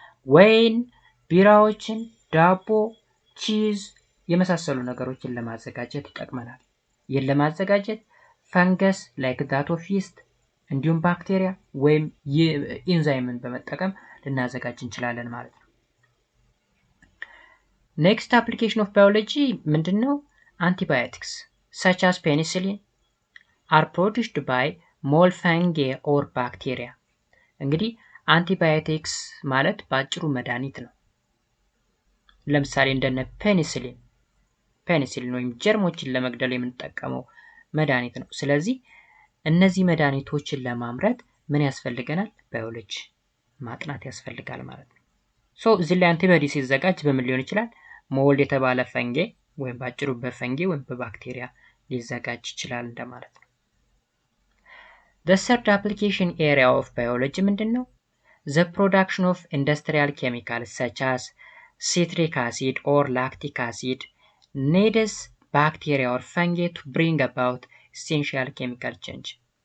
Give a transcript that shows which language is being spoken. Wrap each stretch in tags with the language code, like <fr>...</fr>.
<am>ወይን፣ ቢራዎችን፣ ዳቦ፣ ቺዝ የመሳሰሉ ነገሮችን ለማዘጋጀት ይጠቅመናል። ይህን ለማዘጋጀት ፈንገስ</am> <en>ላይክ ዳት ኦፍ</en> <am>ይስት እንዲሁም ባክቴሪያ ወይም ኢንዛይምን በመጠቀም ልናዘጋጅ እንችላለን ማለት ነው።</am> <en>ኔክስት አፕሊኬሽን ኦፍ ባዮሎጂ</en> <am>ምንድነው?</am> <en>አንቲባዮቲክስ such as penicillin are produced by mole fungi or bacteria.</en> <am>እንግዲህ አንቲባዮቲክስ ማለት ባጭሩ መድኃኒት ነው። ለምሳሌ እንደነ ፔኒሲሊን ወይም ጀርሞችን ለመግደል የምንጠቀመው መድኃኒት ነው። ስለዚህ እነዚህ መድኃኒቶችን ለማምረት ምን ያስፈልገናል? ባዮሎጂ ማጥናት ያስፈልጋል ማለት ነው። እዚህ ላይ አንቲባዮቲክ ሲዘጋጅ በምን ሊሆን ይችላል? ሞልድ የተባለ ፈንጌ ወይም ባጭሩ በፈንጌ ወይም በባክቴሪያ ሊዘጋጅ ይችላል እንደማለት ነው።</am> <en>The third application area of biology</en> <am>ምንድነው?</am> <en>The production of industrial chemicals such as citric acid or lactic acid needs bacteria or fungi to bring about essential chemical change.</en>